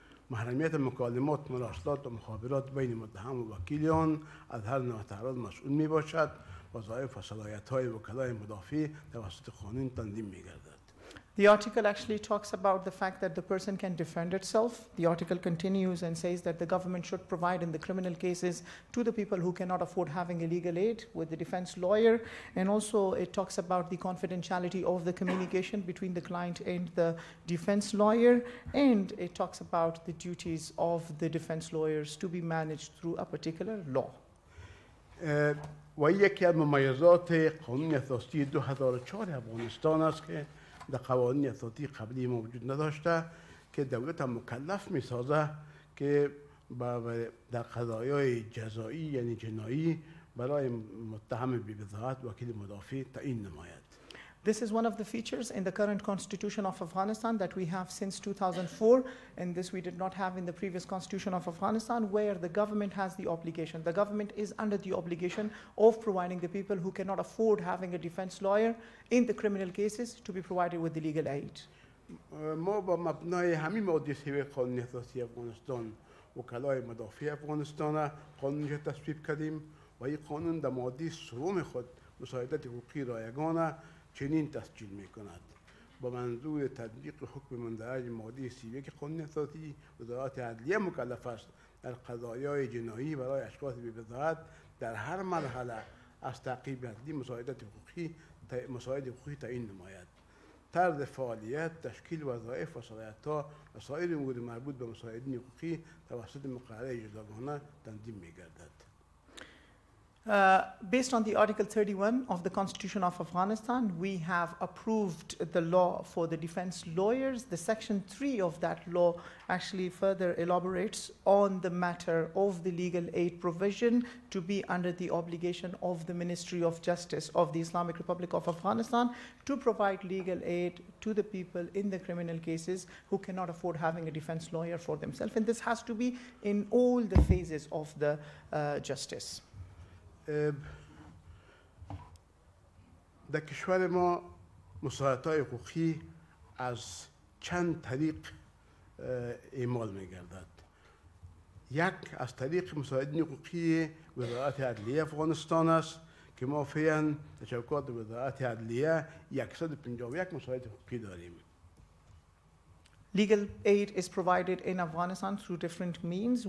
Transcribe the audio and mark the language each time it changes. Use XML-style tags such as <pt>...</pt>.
<fa>محرمیت مکالمات، مراسلات و مخابرات بین متهم و وکیل آن از هر نوع تعرض مسئول میباشد. وظایف و صلاحیت‌های وکلای مدافع توسط قانون تنظیم می‌گردد.</fa> <en>The article actually talks about the fact that the person can defend itself. The article continues and says that the government should provide in the criminal cases to the people who cannot afford having a legal aid with the defense lawyer. And also it talks about the confidentiality of the communication between the client and the defense lawyer. And it talks about the duties of the defense lawyers to be managed through a particular law.</en> <fa>و یکی از ممایزات قانون اساسی 2004 افغانستان است که در قوانین اساسی قبلی موجود نداشته که دولت مکلف می‌سازه که در قضایای جزایی یعنی جنایی برای متهم بی‌بضاعت وکیل مدافع تعیین نماید.</fa> <en>This is one of the features in the current constitution of Afghanistan that we have since 2004, and this we did not have in the previous constitution of Afghanistan, where the government has the obligation. The government is under the obligation of providing the people who cannot afford having a defense lawyer in the criminal cases to be provided with the legal aid.</en> <fa>ما با مبنای همین ماده 3 قانون اساسی افغانستان وکلای مدافع افغانستان را قانونش تصویب کردیم و این قانون در ماده 3 خود مساعدت حقوقی رایگان چنین تسجیل می کند. با منظور تطبیق حکم مندرج ماده 31 قانون اساسی، وزارت عدلیه مکلف است در قضایای جنایی برای اشخاص بی‌بضاعت در هر مرحله از تعقیب عدلی مساعدت حقوقی تعیین نماید. طرز فعالیت، تشکیل وظایف و صلاحیت‌ها و سایر امور مربوط به مساعدین حقوقی توسط مقرره جداگانه تنظیم می‌گردد.</fa> <en>Based on the Article 31 of the Constitution of Afghanistan, we have approved the law for the defense lawyers. The Section 3 of that law actually further elaborates on the matter of the legal aid provision to be under the obligation of the Ministry of Justice of the Islamic Republic of Afghanistan to provide legal aid to the people in the criminal cases who cannot afford having a defense lawyer for themselves. And this has to be in all the phases of the justice.</en> <fa>در کشور ما مساعدت‌های حقوقی از چند طریق اعمال می‌گردد. یک از طریق مساعدین حقوقی وزارت عدلیه افغانستان است که ما فعلا در شبکات وزارت عدلیه 151 مساعد حقوقی داریم.</fa> <en>Legal aid is provided in Afghanistan through different means.</en>